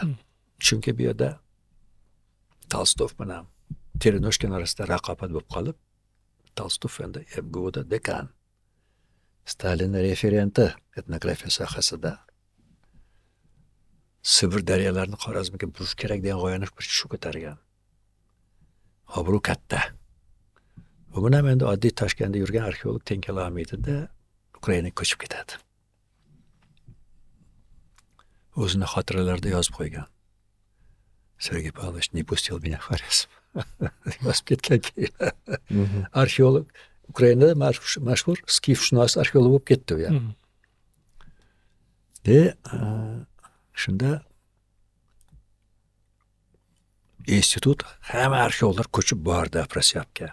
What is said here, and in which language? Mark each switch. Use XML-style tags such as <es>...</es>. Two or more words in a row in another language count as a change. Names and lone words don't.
<uz>Chunki bu yerda Tolstoy bilan Cherenoshkin orasida raqobat bo'lib qolib, Tolstoy endi MGUda dekan, Stalin referenti etnografiya sohasida Sibir daryolarini Xorazmga burish kerak degan g'oyani bir shu ko'targan. Obro' katta. Bugun ham endi oddiy Toshkentda yurgan arxeolog teng kela olmaydida Ukrainaga ko'chib ketadi. O'zini xotiralarida yozib qo'ygan.</uz> <ru>Sergey Pavlovich не пустил меня в Хорезм.</ru> <uz>Yozib ketgan keyin. Arxeolog Ukrainada mashhur skifshunos arxeolog bo'lib ketdi u. Shunda institut hamma arxeologlar ko'chib bordi Afrosiyobga.</uz>